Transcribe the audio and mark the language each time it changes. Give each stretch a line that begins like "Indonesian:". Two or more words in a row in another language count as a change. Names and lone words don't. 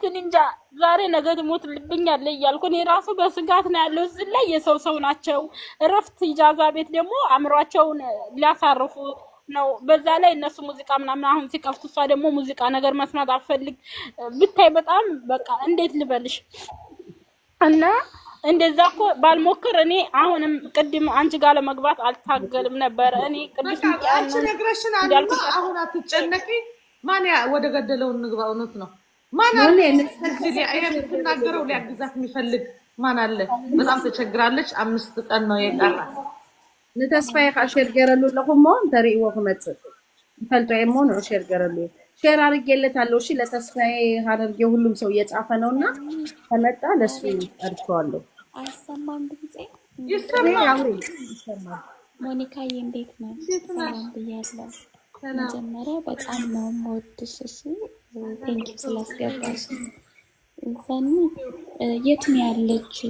Amharic: እንጃ ዛሬ ነገ ትሞት ልብኛል እያልኩ እኔ ራሱ በስጋት ነው ያለው። እዚህ ላይ የሰው ናቸው። እረፍት ኢጃዛ ቤት ደግሞ አምሯቸውን ሊያሳርፉ ነው። በዛ ላይ እነሱ ሙዚቃ ምናምን አሁን ሲከፍቱ እሷ ደግሞ ሙዚቃ ነገር መስማት አልፈልግ ብታይ በጣም በቃ እንዴት ልበልሽ እና እንደዛ እኮ ባልሞክር እኔ አሁንም ቅድም አንቺ ጋር ለመግባት አልታገልም ነበር። እኔ ቅድም አንቺ ነግረሽን አሁን አትጨነቂ። ማን ወደ ገደለው እንግባ። እውነት ነው ማን አለ እዚህ ላይ የምትናገረው ሊያግዛት የሚፈልግ ማን አለ? በጣም ተቸግራለች። 5 ቀን ነው የቀራት።
Tigrinya: ንተስፋዬ ሼር ገረሉ ለኹም ተሪእዎ ክመጽእ ይፈልጦ የሞን ሼር ገረሉ
Amharic: ሼር አድርጌለታለሁ። እሺ ለተስፋዬ ሀረርጌ ሁሉም ሰው እየጻፈ ነውና ከመጣ ለሱ አድርገዋለሁ። አይሰማም ድምጼ ይሰማል። ሞኒካዬ እንዴት ነው? ሰላም ብያለሁ። መጀመሪያ በጣም ነው የምወድሽ። እሺ ቴንኪ ስላስገባሽ። ሰኒ የት ነው ያለችው?